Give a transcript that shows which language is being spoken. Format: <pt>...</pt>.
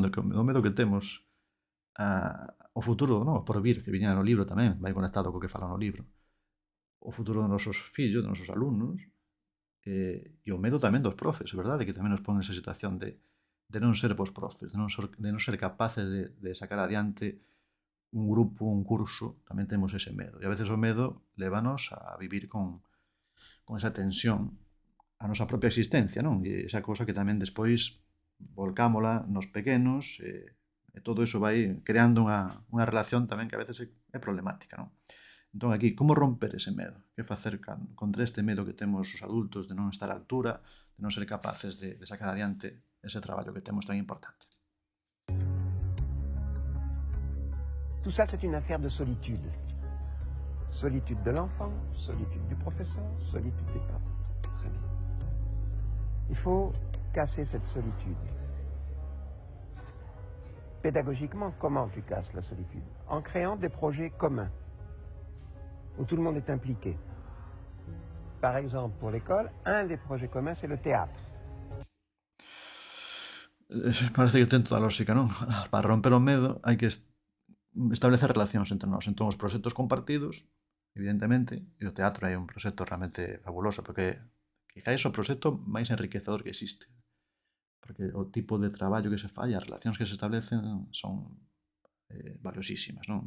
<gl>Do medo que temos ao futuro, non? Por vir, que viña no libro tamén, vai conectado co que fala no libro. O futuro dos nosos fillos, dos nosos alumnos, e o medo tamén dos profes, verdade? Que tamén nos pon nesa situación de non ser bons profes, de non ser capaces de sacar adiante un grupo, un curso, tamén temos ese medo. E a veces o medo lévanos a vivir con esa tensión a nosa propia existencia, non? E esa cousa que tamén despois volcámola nos pequenos e todo iso vai creando unha relación tamén que a veces é problemática, non? Entón aquí, como romper ese medo? Que facer contra este medo que temos os adultos de non estar á altura, de non ser capaces de sacar adiante ese traballo que temos tan importante?</gl> <fr>Tout ça, c'est une affaire de solitude. Solitude de l'enfant, solitude du professeur, solitude des parents. Très bien. Il faut casser cette solitude. Pédagogiquement, comment tu casses la solitude? En créant des projets communs, où tout le monde est impliqué. Par exemple, pour l'école, un des projets communs, c'est le théâtre.</fr> <gl>Parece que ten toda a lógica, non? Para romper o medo hai que establecer relacións entre nós. Entón, os proxectos compartidos, evidentemente, e o teatro é un proxecto realmente fabuloso, porque quizáis o proxecto máis enriquecedor que existe. Porque o tipo de traballo que se fai, as relacións que se establecen son valiosísimas, non?</gl>